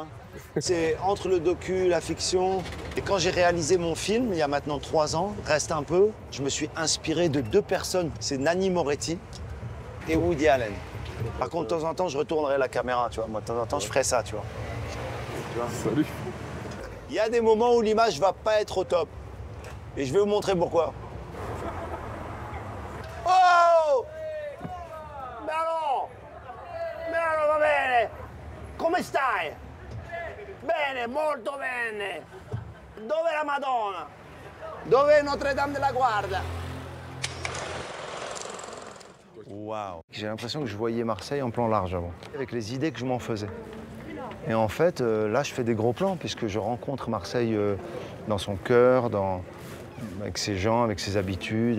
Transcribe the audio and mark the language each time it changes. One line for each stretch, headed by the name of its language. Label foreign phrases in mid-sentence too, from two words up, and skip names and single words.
French: C'est entre le docu, la fiction. Et quand j'ai réalisé mon film, il y a maintenant 3 ans, Reste un peu, je me suis inspiré de 2 personnes. C'est Nanni Moretti et Woody Allen. Par contre, de temps en temps, je retournerai la caméra, tu vois. Moi, de temps en temps, je ferai ça, tu vois. Salut. Il y a des moments où l'image va pas être au top. Et je vais vous montrer pourquoi.
Italian: Oh! Bello! Bello, va bene! Come stai? Bene, molto bene! Dove la Madonna? Dove è Notre-Dame de la Guarda?
French: Waouh! J'ai l'impression que je voyais Marseille en plan large avant, avec les idées que je m'en faisais. Et en fait, là, je fais des gros plans puisque je rencontre Marseille dans son cœur, avec ses gens, avec ses habitudes.